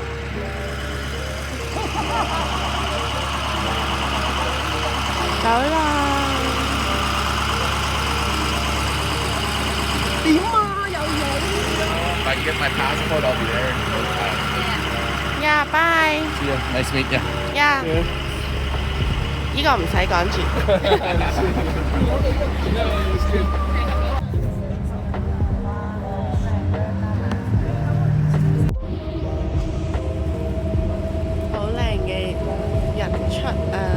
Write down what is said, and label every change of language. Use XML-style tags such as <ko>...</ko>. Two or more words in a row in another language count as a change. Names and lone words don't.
<yue>走啦！點啊？有嘢！</yue> <en>If I can get my passport, I'll be there. Yeah, bye. See you. Nice to meet you. Yeah.</en> <yue>呢個唔使講住。好靚嘅日出啊！</yue>